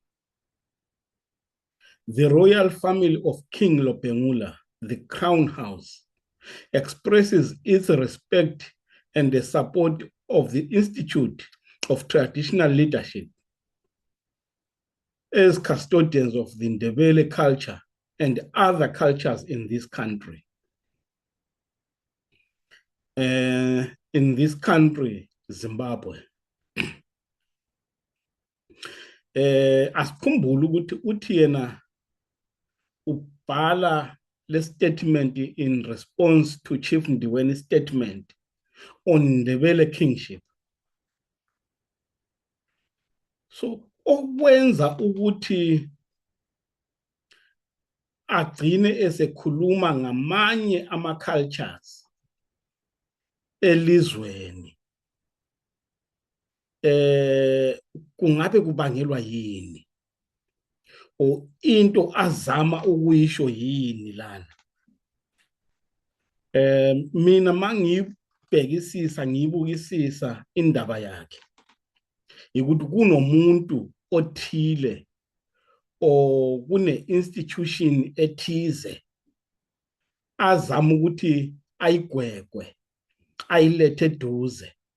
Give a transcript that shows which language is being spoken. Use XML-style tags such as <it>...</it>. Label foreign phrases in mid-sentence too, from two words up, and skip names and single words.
<en>The royal family of King Lobhengula, the Crown House, expresses its respect and the support of the Institute of Traditional Leadership as custodians of the Ndebele culture and other cultures in this country. In this country, Zimbabwe.</en> <nd>asikhumbule ukuthi uthi yena ubhala le</nd> <en>statement in response to Chief Ndiwene's statement on Ndebele kingship.</en> <nd>So okwenza ukuthi agcine esekhuluma ngamanye ama-cultures elizweni kungabe kubangelwa yini o into azama ukuyisho yini lana. Mina mangibhekisisa ngibukisisa indaba yakhe ukuthi kunomuntu othile o kune institution ethize azama ukuthi ayigwegwe ayilethe eduze</nd>